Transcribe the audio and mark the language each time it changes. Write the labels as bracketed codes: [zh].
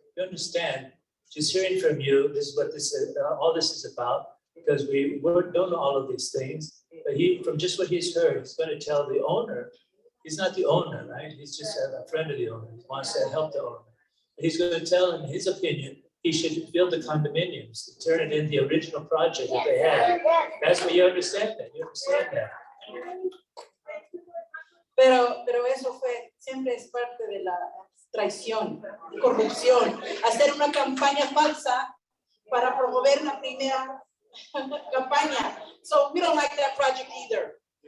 [en] You understand, just hearing from you, this is what this is, all this is about, because we don't know all of these things, but from just what he's heard, he's gonna tell the owner, he's not the owner, right? He's just a friend of the owner, he wants to help the owner. He's gonna tell him his opinion, he should build the condominiums, turn it in the original project that they had. That's what you understand that, you understand that. [es] Pero eso siempre es parte de la traición, corrupción, hacer una campaña falsa para promover una primera campaña. [en] So we don't like that project either.